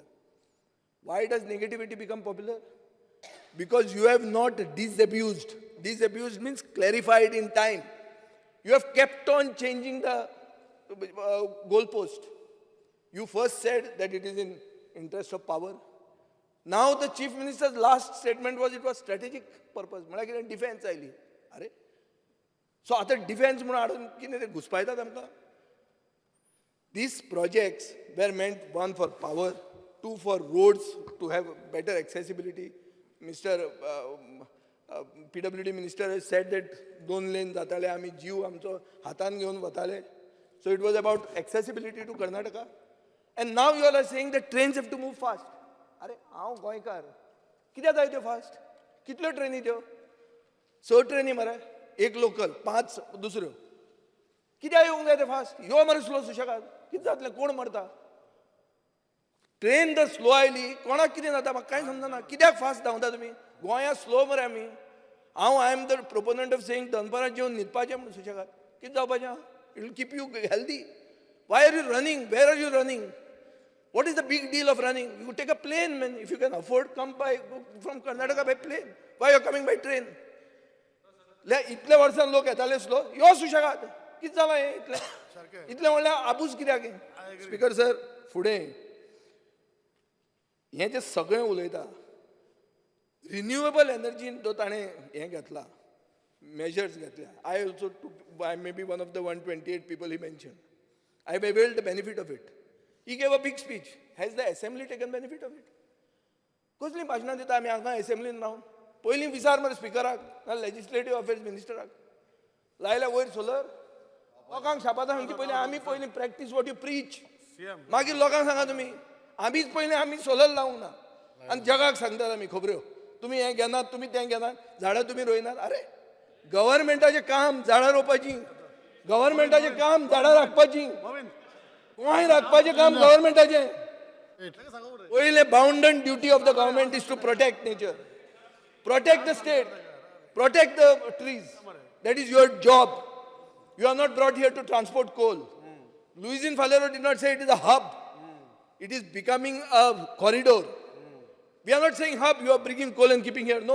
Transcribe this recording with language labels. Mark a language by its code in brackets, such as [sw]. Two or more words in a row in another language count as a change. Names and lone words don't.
[en] Why does negativity become popular? Because you have not disabused. Disabused means clarified in time. You have kept on changing the goalpost. You first said that it is in interest of power. Now the Chief Minister's last statement was it was strategic purpose. [kok] म्हळ्यार defense आयली. अरे, so आता defense म्हणून हाडून कितें ते घुसपायतात आमकां? [en] These projects were meant, one for power, two for roads to have better accessibility. Mr. PWD Minister has said that 2 lanes [kok] जाताले, आमी जीव आमचो हातान घेवन वताले. [en] So it was about accessibility to Karnataka. And now you all are saying that trains have to move fast. [kok] अरे, हांव गोंयकार. कित्याक जाय त्यो फास्ट? कितल्यो ट्रेनी त्यो? 6 ट्रेनी मरे. एक लोकल, 5 दुसऱ्यो. कित्याक येवंक जाय ते फास्ट? यो मरे स्लो सुशेगाद. कितें जातलें? कोण मरता? ट्रेन जर स्लो आयली, कोणाक कितें जाता म्हाका कांय समजना. कित्याक फास्ट धांवता तुमी? गोंया स्लो मरे आमी. [en] I am the proponent of saying [kok] दनपारां जेवन न्हिदपाचें म्हणून सुशेगाद. कितें जावपाचें? [en] it will keep you healthy. Why are you running? Where are you running? What is the big deal of running? You take a plane, man. If you can afford, come go from Karnataka by plane. Why you're coming by train? [kok] इतल्या वर्सान लोक येताले स्लो यो सुशेगाद कितें जालां हें इतलें म्हणल्यार आपूस कित्याक स्पिकर सर फुडें हें जें सगळें उलयता [en] renewable energy [kok] जो ताणें हें घेतला मेजर्स घेतल्या [en] I also I may be one of the 128 people he mention I availed the benefit of it he gave a big speech has the assembly taken benefit of it [kok] कसलीं भाशणां दिता आमी हांगा असेंब्लीन रावन पयलीं विचार मरे स्पिकराक ना [en] legislative affairs [kok] मिनिस्टराक लायल्या वयर सोलर लोकांक शापाता सांगची पयलीं आमी पयलीं [en] practice what you preach [kok] मागीर लोकांक सांगा तुमी आमीच पयलीं आमी सोलर लावंक ना आनी जगाक सांगतात आमी खबऱ्यो तुमी हें घेनात तुमी तें घेनात झाडां तुमी रोयनात अरे गव्हर्मेंटाचें काम झाडां रोवपाचीं गव्हर्मेंटाचें काम झाडां राखपाचीं कोंय राखपाचें काम गव्हर्मेंटाचें पयलें [en] bounden duty of the government is to protect nature protect the state, protect the trees. That is your job. You are not brought here to transport coal. Luisin Falero did not say it is a hub. It is becoming a corridor. We are not saying hub, you are bringing coal and keeping here.